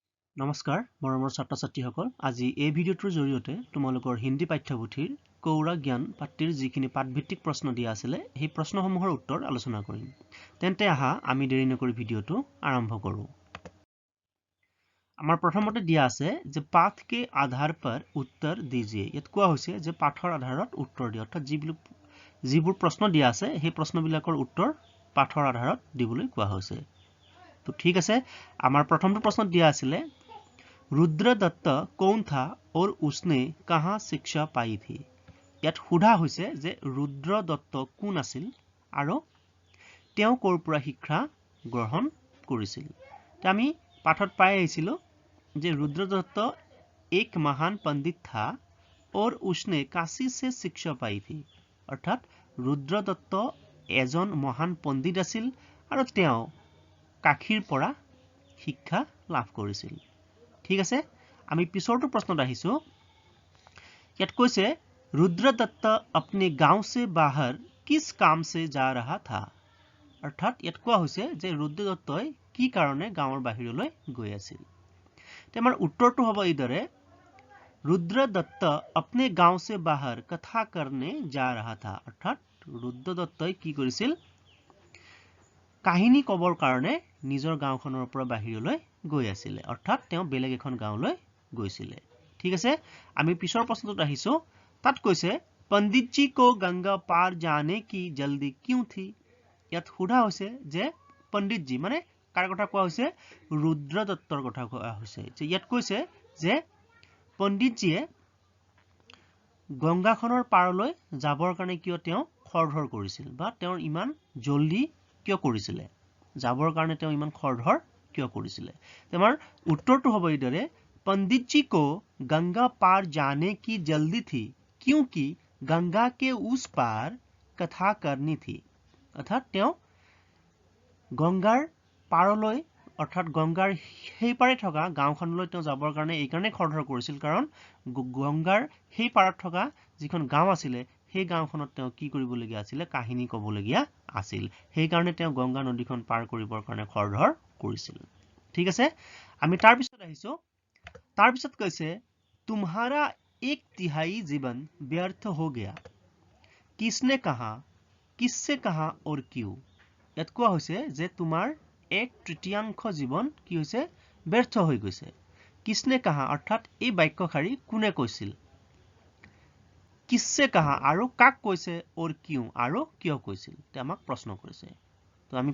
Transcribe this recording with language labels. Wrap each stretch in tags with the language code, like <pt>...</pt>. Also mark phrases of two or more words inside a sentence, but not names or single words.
<as>নমস্কাৰ মৰমৰ ছাত্ৰ ছাত্ৰীসকল আজি এই ভিডিঅ'টোৰ জৰিয়তে তোমালোকৰ হিন্দী পাঠ্যপুথিৰ কৌৰা জ্ঞান পাঠ্যৰ যিখিনি পাঠভিত্তিক প্ৰশ্ন দিয়া আছিলে সেই প্ৰশ্নসমূহৰ উত্তৰ আলোচনা কৰিম তেন্তে আহা আমি দেৰি নকৰি ভিডিঅ'টো আৰম্ভ কৰোঁ আমাৰ প্ৰথমতে দিয়া আছে যে পাঠ</as> <hi>के आधार पर उत्तर दीजिए</hi> <as>ইয়াত কোৱা হৈছে যে পাঠৰ আধাৰত উত্তৰ দিয়া অৰ্থাৎ যিবোৰ প্ৰশ্ন দিয়া আছে সেই প্ৰশ্নবিলাকৰ উত্তৰ পাঠৰ আধাৰত দিবলৈ কোৱা হৈছে তো ঠিক আছে আমাৰ প্ৰথমটো প্ৰশ্ন দিয়া আছিলে</as> <hi>रुद्रदत्त कौन था और उसने कहाँ शिक्षा पाई थी</hi> <as>ইয়াত সোধা হৈছে যে रुद्रदत्त কোন আছিল আৰু তেওঁ কৰ পৰা শিক্ষা গ্ৰহণ কৰিছিল তে আমি পাঠত পাই আহিছিলো যে</as> <hi>रुद्रदत्त एक महान पंडित था और उसने काशी से शिक्षा पाई थी</hi> <as>অৰ্থাৎ रुद्रदत्त এজন মহান পণ্ডিত আছিল আৰু তেওঁ কাশীৰ পৰা শিক্ষা লাভ কৰিছিল ঠিক আছে আমি পিছৰটো প্ৰশ্নত আহিছো ইয়াত কৈছে</as> <hi>रुद्रदत्त अपने गांव से बाहर किस काम से जा रहा था</hi> <as>অৰ্থাৎ ইয়াত কোৱা হৈছে যে रुद्रदत्तই কি কাৰণে গাঁৱৰ বাহিৰলৈ গৈ আছিল তে আমাৰ উত্তৰটো হ'ব এইদৰে रुद्रदत्त अपने गांव से बाहर कथा करने जा रहा था অৰ্থাৎ रुद्रदत्तই কি কৰিছিল কাহিনী কবৰ কাৰণে নিজৰ গাঁওখনৰ পৰা বাহিৰলৈ গৈ আছিল অৰ্থাৎ তেওঁ বেলেগ এখন গাঁৱলৈ গৈছিল ঠিক আছে আমি পিছৰ প্ৰশ্নটোত আহিছো তাত কৈছে</as> <hi>पंडित जी को गंगा पार जाने की जल्दी क्यों थी</hi> <as>ইয়াত সোধা হৈছে যে पंडित जी মানে কাৰ কথা কোৱা হৈছে रुद्रदत्तर কথা কোৱা হৈছে যে ইয়াত কৈছে যে पंडित जीয়ে গংগাখনৰ পাৰলৈ যাবৰ কাৰণে কিয় তেওঁ খৰধৰ কৰিছিল বা তেওঁৰ ইমান জলদি কিয় কৰিছিল যাবৰ কাৰণে তেওঁ ইমান খৰধৰ কিয় কৰিছিল তোমাৰ উত্তৰটো হ'ব এইদৰে</as> <hi>पंडित जी को गंगा पार जाने की जल्दी थी क्योंकि गंगा के उस पार कथा करनी थी अर्थात</hi> <as>তেওঁ গংগাৰ পাৰলৈ অৰ্থাৎ গংগাৰ সেই পাৰে থকা গাঁওখনলৈ তেওঁ যাবৰ কাৰণে এই কাৰণে খৰধৰ কৰিছিল কাৰণ গংগাৰ সেই পাৰত থকা যিখন গাঁও আছিল সেই গাঁওখনত তেওঁ কি কৰিবলগীয়া আছিল কাহিনী ক'বলগীয়া আছিল সেই কাৰণে তেওঁ গংগা নদীখন পাৰ কৰিবৰ কাৰণে খৰধৰ কৰিছিল ঠিক আছে আমি তাৰ পিছত আহিছো তাৰ পিছত কৈছে</as> <hi>तुम्हारा एक तिहाई जीवन व्यर्थ हो गया किसने कहा किससे कहा और क्यों</hi> <as>ইয়াত কোৱা হৈছে যে তোমাৰ এক তৃতীয়াংশ জীৱন কি হৈছে ব্যৰ্থ হৈ গৈছে</as> <hi>किसने कहा</hi> <as>অৰ্থাৎ এই বাক্যশাৰী কোনে কৈছিল</as> <hi>किससे कहा</hi> <as>আৰু কাক কৈছে</as> <hi>और क्यों</hi> <as>আৰু কিয় কৈছিল তে আমাক প্ৰশ্ন কৰিছে তো আমি</as>